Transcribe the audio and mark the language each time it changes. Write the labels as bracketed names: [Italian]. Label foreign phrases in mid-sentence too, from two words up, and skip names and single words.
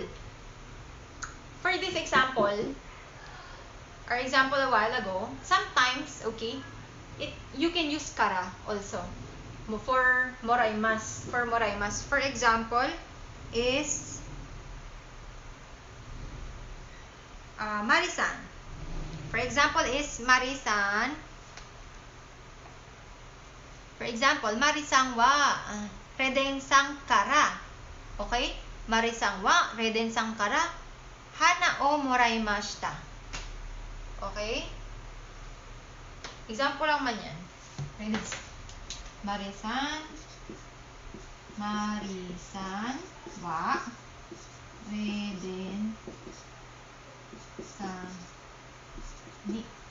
[English] For this example, our example a while ago, sometimes, okay, you can use kara also for moraimasu. For example, is Marisan. For example, is Marisan. For example, [Japanese] マリさんはレデンさんから. Okay? マリさんはレデンさんから花をもらいました. [Filipino] Okay? Example lang man yan. [Japanese] マリさんはレデンさんに.